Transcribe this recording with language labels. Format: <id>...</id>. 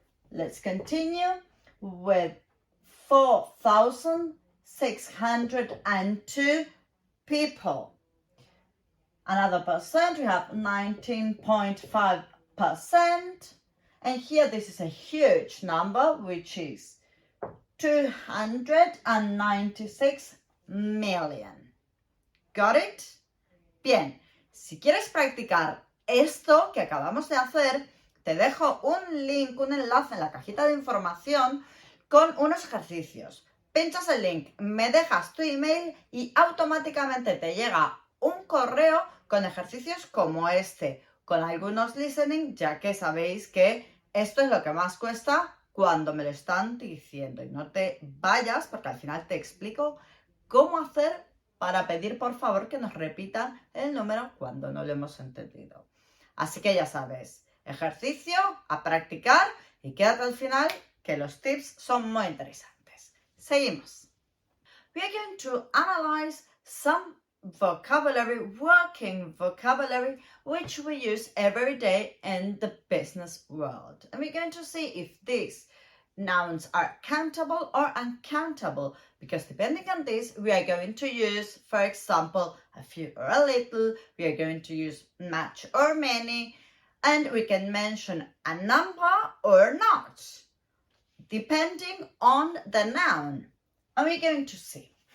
<en>Let's continue with 4,602 people. Another percent, we have 19.5%. And here this is a huge number, which is 296 million. Got it?</en> <es>Bien, si quieres practicar esto que acabamos de hacer, te dejo un link, un enlace en la cajita de información con unos ejercicios. Pinchas el link, me dejas tu email y automáticamente te llega un correo con ejercicios como este, con algunos listening, ya que sabéis que esto es lo que más cuesta cuando me lo están diciendo. Y no te vayas porque al final te explico cómo hacer para pedir por favor que nos repitan el número cuando no lo hemos entendido. Así que ya sabes, ejercicio, a practicar y quédate al final que los tips son muy interesantes. Seguimos.</es> <en>We are going to analyze some vocabulary, working vocabulary, which we use every day in the business world. And we're going to see if these nouns are countable or uncountable, because depending on this, we are going to use, for example, a few or a little, we are going to use much or many, and we can mention a number or not, depending on the noun. And we're going to see.</en>